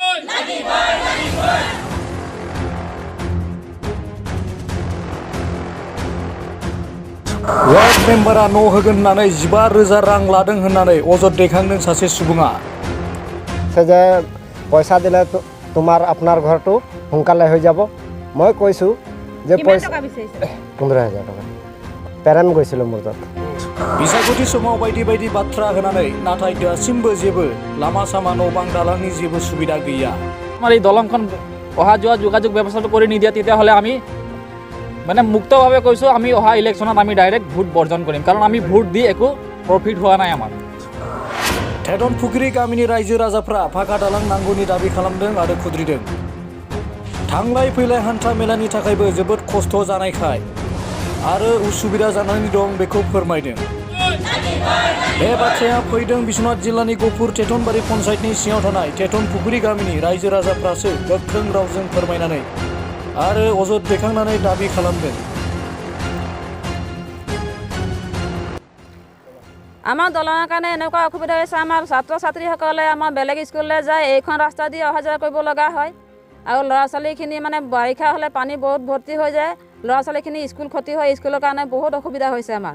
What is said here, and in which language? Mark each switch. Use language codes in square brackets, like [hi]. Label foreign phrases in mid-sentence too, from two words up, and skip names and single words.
[brx] वार्ड मेम्बारा न' होगोन होननानै 15,000 रां लादों होननानै अजद दैखांदों सासे सुबुङा। [as] যে পইচা দিলে তোমাৰ আপোনাৰ ঘৰটো সোনকালে হৈ যাব। মই কৈছোঁ যে পইচা 15,000 টকা পেৰেণ্ট গৈছিলোঁ মোৰ তাত। [brx] बिसायख'थि समाव बायदि बायदि बाथ्रा होनानै नाथाय दासिमबो जेबो लामा सामा न' बां दालांनि जेबो सुबिदा गैया। [as] আমাৰ এই দলংখন অহা যোৱা যোগাযোগ ব্যৱস্থাটো কৰি নিদিয়ে তেতিয়াহ'লে আমি মানে মুক্তভাৱে কৈছোঁ আমি অহা ইলেকশ্যনত আমি ডাইৰেক্ট ভোট বৰ্জন কৰিম, কাৰণ আমি ভোট দি একো প্ৰফিট হোৱা নাই আমাৰ। [brx] टेटन फुख्रि गामिनि रायजो राजाफ्रा फाखा दालां नांगौनि दाबि खालामदों आरो खुद्रिदों। थांलाय फैलाय हान्था मेलानि थाखायबो जोबोद खस्थ' जानायखाय आरो उसुबिदा जानानै दं बेखौ फोरमायदों। बे बाथ्राया फैदों बिश्वनाथ जिल्लानि गफुर टेटनबारि पन्चायतनि सिङाव थानाय टेटन फुख्रि गामिनि रायजो राजाफ्रासो गोख्रों रावजों फोरमायनानै आरो अजद दैखांनानै दाबि खालामदों। [as] আমাৰ দলঙৰ কাৰণে এনেকুৱা অসুবিধা হৈছে, আমাৰ ছাত্ৰ ছাত্ৰীসকলে আমাৰ বেলেগ স্কুললৈ যায়, এইখন ৰাস্তা দি অহা যোৱা কৰিব লগা হয়। আৰু ল'ৰা ছোৱালীখিনি মানে বাৰিষা হ'লে পানী বহুত ভৰ্তি হৈ যায়, ল'ৰা ছোৱালীখিনি স্কুল ক্ষতি হয়, স্কুলৰ কাৰণে বহুত অসুবিধা হৈছে আমাৰ।